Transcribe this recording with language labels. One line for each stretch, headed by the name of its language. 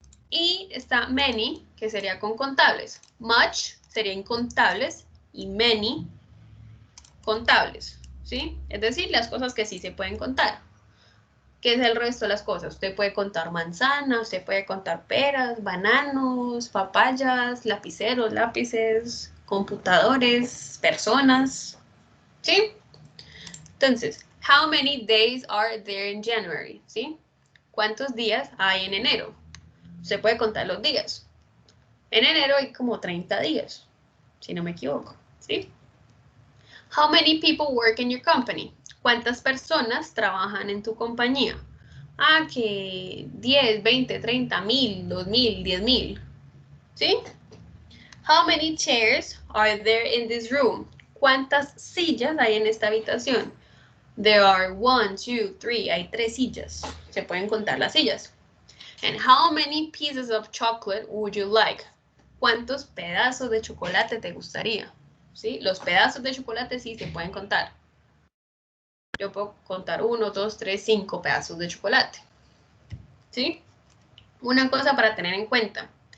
Spanish: Y está many, que sería con contables. Much sería incontables y many, contables, ¿sí? Es decir, las cosas que sí se pueden contar. ¿Qué es el resto de las cosas? Usted puede contar manzanas, usted puede contar peras, bananos, papayas, lapiceros, lápices, computadores, personas, ¿sí? Entonces,
English: how many days are there in January?
Spanish: ¿Sí? ¿Cuántos días hay en enero? Se puede contar los días. En enero hay como 30 días, si no me equivoco, ¿sí?
English: How many people work in your company?
Spanish: ¿Cuántas personas trabajan en tu compañía? Ah, que 10, 20, 30, 1000, 2000, 10,000, ¿sí?
English: How many chairs are there in this room?
Spanish: ¿Cuántas sillas hay en esta habitación?
English: There are 1, 2, 3,
Spanish: hay 3 sillas. Se pueden contar las sillas.
English: And how many pieces of chocolate would you like?
Spanish: ¿Cuántos pedazos de chocolate te gustaría? ¿Sí? Los pedazos de chocolate sí se pueden contar. Yo puedo contar 1, 2, 3, 5 pedazos de chocolate. ¿Sí? Una cosa para tener en cuenta.